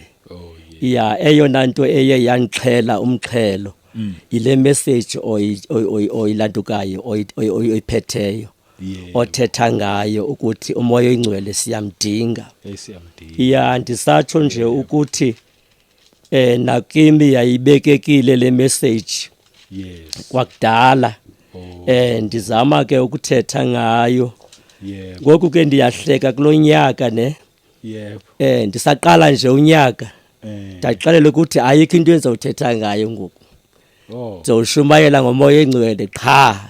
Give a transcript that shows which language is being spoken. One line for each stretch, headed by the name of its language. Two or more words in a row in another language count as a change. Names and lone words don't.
Xhosa: Ya eyona nto eye yanixhela umxhelo ile message oyilandukayo oyiphetheyo othetha ngayo ukuthi umoya oyingcwele siyamdinga. Ya ndisatsho nje ukuthi nakimi yayibekekile le message kwakudala. Ndizama ke ukuthetha ngayo. Ngoku ke ndiyahleka kulonyaka ne. Yebo. Ndisaqala nje unyaka. Ndaqalela ukuthi ayikho into endizothetha ngayo ngoku. Ndizoshumayela ngomoya oyingcwele qha.